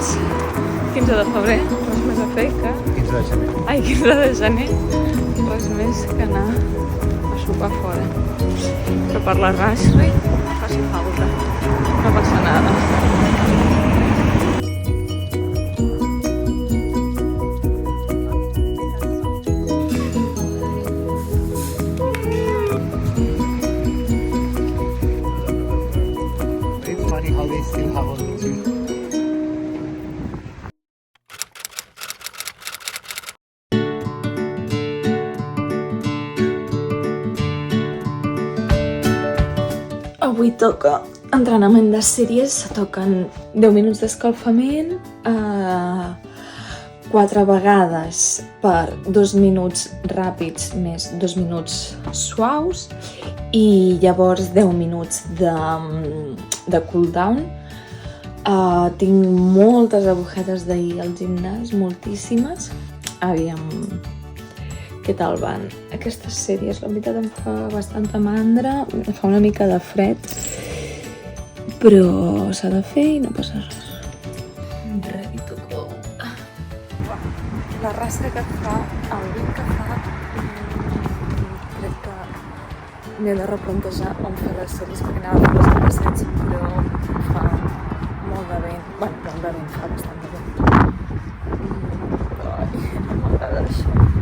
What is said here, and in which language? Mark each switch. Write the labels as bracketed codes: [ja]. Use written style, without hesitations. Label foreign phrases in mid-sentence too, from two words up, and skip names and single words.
[ca] 15 de febrer, res més a fer que... 15 de gener. Ai, 15 de gener, res més que anar a sopar fora. Però per la Rush Week no faci falta, no passa nada. [en] It's funny how they still have all those. [ca] Avui toca entrenament de sèries, toquen 10 minuts d'escalfament, 4 vegades per 2 minuts ràpids més 2 minuts suaus i llavors 10 minuts de cool-down. Tinc moltes agujetes d'ahir al gimnàs, moltíssimes. Aviam què tal van aquestes sèries. La veritat em fa bastanta mandra, em fa una mica de fred, però s'ha de fer i no passa res. [en] Ready to go. [ca] La raça que fa, el vent que fa, crec que m'he de replantejar on fer les sèries perquè anava a fer les passets, però fa molt de vent. Bueno, molt de vent, fa bastant de vent. Ai, no m'agrada això.